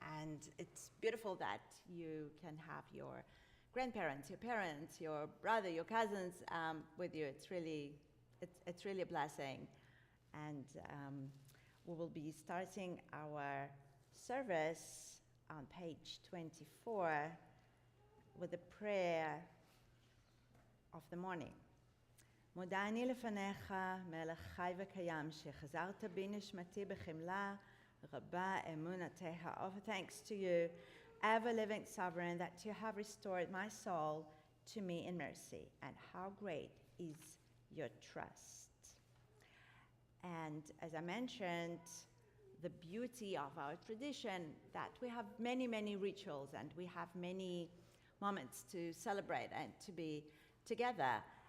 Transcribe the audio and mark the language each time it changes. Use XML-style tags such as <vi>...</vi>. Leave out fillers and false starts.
<en>And it's beautiful that you can have your grandparents, your parents, your brother, your cousins with you. It's really a blessing. And we will be starting our service on page 24 with the prayer of the morning.</en> <he>מודה אני לפניך, מלך חי וקיים, שחזרת בי נשמתי בחמלה, רבה אמונתך.</he> <en>Offer thanks to you, ever-living sovereign, that you have restored my soul to me in mercy, and how great is your trust. And as I mentioned, the beauty of our tradition, that we have many, many rituals, and we have many moments to celebrate and to be together.</en>